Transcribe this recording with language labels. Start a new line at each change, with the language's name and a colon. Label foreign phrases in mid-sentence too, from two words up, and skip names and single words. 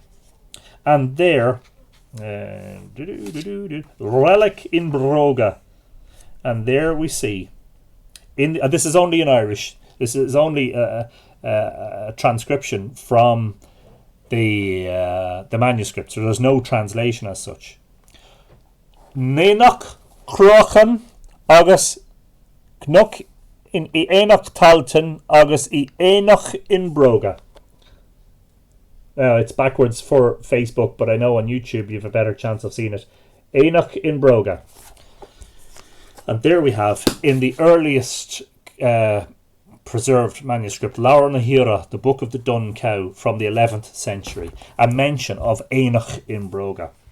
English: And there, relic in Broga. And there we see, this is only in Irish. This is only a transcription from the manuscript, so there's no translation as such.
Irish: Éanach Cruachan agus Cnoc in Éanach Talton agus Éanach in Broga.
English: Now it's backwards for Facebook, but I know on YouTube you have a better chance of seeing it. Éanach in Broga. And there we have, in the earliest preserved manuscript, Laur na Hira, the Book of the Dun Cow, from the 11th century, a mention of Éanach in Broga.